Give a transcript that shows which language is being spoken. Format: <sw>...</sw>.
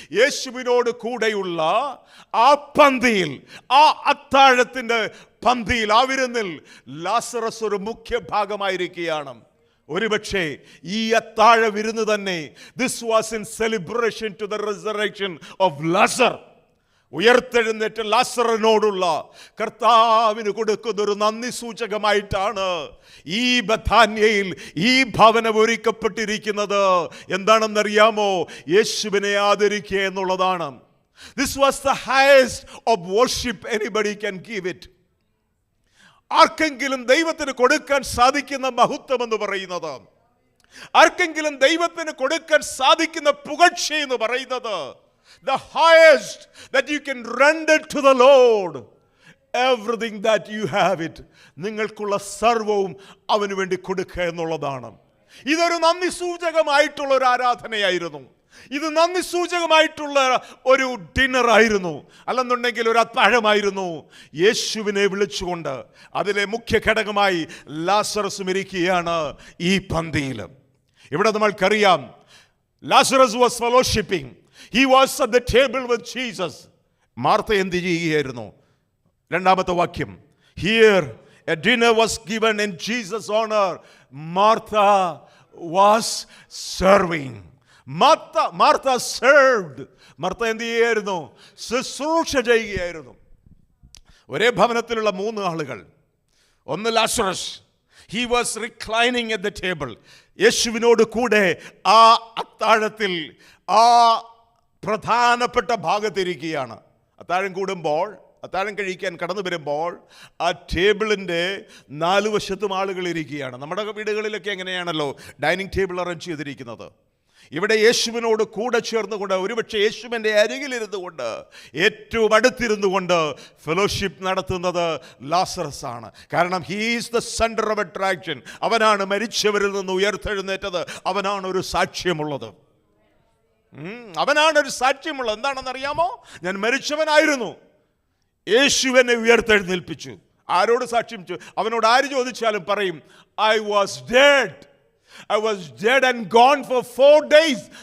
<ml>യേശുവിനോട് കൂടെയുള്ള ആ പന്തിയിൽ, ആ അത്താഴത്തിന്റെ പന്തിയിൽ, ആ വിരുന്നിൽ ലാസറസ് ഒരു മുഖ്യ ഭാഗമായിരിക്കുകയാണ്. ഒരുപക്ഷെ ഈ അത്താഴ വിരുന്ന് തന്നെ,</ml> <en>this was in celebration to the resurrection of Lazarus.</en> <ml>ഉയർത്തെഴുന്നേറ്റ ലാസറിനോടുള്ള കർത്താവിന് കൊടുക്കുന്ന ഒരു നന്ദി സൂചകമായിട്ടാണ് ഈ ബഥാന്യയിൽ ഈ ഭവനം ഒരുക്കപ്പെട്ടിരിക്കുന്നത്. എന്താണെന്നറിയാമോ? യേശുവിനെ ആദരിക്കുക എന്നുള്ളതാണ്.</ml> <en>This was the highest of worship anybody can give it.</en> <ml>ആർക്കെങ്കിലും ദൈവത്തിന് കൊടുക്കാൻ സാധിക്കുന്ന മഹത്വം എന്ന് പറയുന്നത്, ആർക്കെങ്കിലും ദൈവത്തിന് കൊടുക്കാൻ സാധിക്കുന്ന പുകഴ്ച എന്ന് പറയുന്നത്,</ml> <en>the highest that you can render to the Lord, everything that you have it,</en> <ml>നിങ്ങൾക്കുള്ള സർവവും അവന് വേണ്ടി കൊടുക്കുക എന്നുള്ളതാണ്. ഇതൊരു നന്ദി സൂചകമായിട്ടുള്ള ഒരു ആരാധനയായിരുന്നു. ഇത് നന്ദി സൂചകമായിട്ടുള്ള ഒരു ഡിന്നർ ആയിരുന്നു, അല്ലെന്നുണ്ടെങ്കിൽ ഒരു അത്താഴമായിരുന്നു. യേശുവിനെ വിളിച്ചുകൊണ്ട് അതിലെ മുഖ്യ ഘടകമായി ലാസറസും ഇരിക്കുകയാണ് ഈ പന്തിയിൽ. ഇവിടെ നമ്മൾക്കറിയാം, Lazarus</ml> <en>Was fellowshipping. He was at the table with Jesus.</en> <ml>Martha എന്ത് ചെയ്യുകയായിരുന്നു? 2-ാമത്തെ വാക്യം,</ml> <en>here a dinner was given in Jesus' honor. Martha was serving. Martha served.</en> <ml>Martha എന്ത് ചെയ്യുകയായിരുന്നു? ശുശ്രൂഷ ചെയ്യുകയായിരുന്നു. ഒരേ ഭവനത്തിലുള്ള 3 ആളുകൾ. ഒന്ന് Lazarus.</ml> <en>He was reclining at the table.</en> <ml>യേശുവിനോട് കൂടെ ആ അത്താഴത്തിൽ ആ പ്രധാനപ്പെട്ട ഭാഗത്തിരിക്കുകയാണ്. അത്താഴം കൂടുമ്പോൾ അത്താഴം കഴിക്കാൻ കടന്നു വരുമ്പോൾ ആ ടേബിളിൻ്റെ 4 വശത്തും ആളുകൾ ഇരിക്കുകയാണ്. നമ്മുടെ വീടുകളിലൊക്കെ എങ്ങനെയാണല്ലോ ഡൈനിങ് ടേബിൾ അറേഞ്ച് ചെയ്തിരിക്കുന്നത്. ഇവിടെ യേശുവിനോട് കൂടെ ചേർന്നുകൊണ്ട്, ഒരുപക്ഷെ യേശുവിൻ്റെ അരികിലിരുന്നു കൊണ്ട്, ഏറ്റവും അടുത്തിരുന്നു കൊണ്ട് ഫെലോഷിപ്പ് നടത്തുന്നത് ലാസറസ് ആണ്. കാരണം</ml> <en>He is the centre of attraction.</en> <ml>അവനാണ് മരിച്ചവരിൽ നിന്ന് ഉയർത്തെഴുന്നേറ്റത്. അവനാണ് ഒരു സാക്ഷ്യമുള്ളത്. അവനാണ് ഒരു സാക്ഷ്യമുള്ളത്. എന്താണെന്നറിയാമോ? ഞാൻ മരിച്ചവനായിരുന്നു, യേശു എന്നെ ഉയർത്തെഴുന്നേൽപ്പിച്ചു. ആരോട് സാക്ഷ്യം? അവനോട് ആര് ചോദിച്ചാലും പറയും,</ml> <en>I was dead and gone for 4 days.</en>